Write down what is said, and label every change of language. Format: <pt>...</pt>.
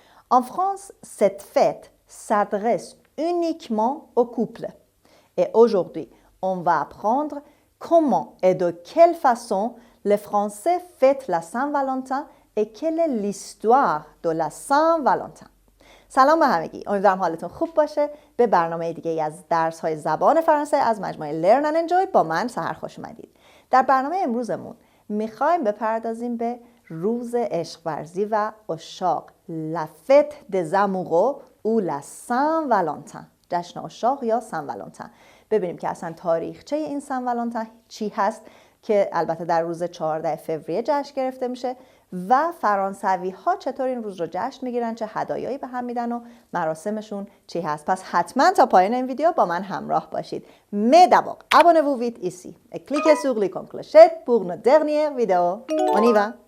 <fr>En France, cette fête s'adresse uniquement aux couples. Et aujourd'hui, on va apprendre comment et de quelle façon les Français fêtent la Saint-Valentin et quelle est l'histoire de la Saint-Valentin.</fr> <fa>سلام به همگی. امیدوارم حالتون خوب باشه. به برنامه دیگه از درس‌های زبان فرانسه از مجموعه Learn and Enjoy با من سحر خوش اومدید. در برنامه امروزمون میخوایم بپردازیم به روز عشق ورزی و عشاق.</fa> <fr>La fête des amoureux ou la Saint-Valentin.</fr> <fa>جشن عشاق یا سن ولنتین. ببینیم که اصلا تاریخچه این سن ولنتین چی هست که البته در روز 14 فوریه جشن گرفته میشه و فرانسوی ها چطور این روز رو جشن میگیرن، چه هدایایی به هم میدن و مراسمشون چی هست. پس حتما تا پایان این ویدیو با من همراه باشید.</fa> <fr>Mais d'abord, abonnez-vous vite ici et cliquez sur l'icône clochette pour notre dernière vidéo. On y va.</fr>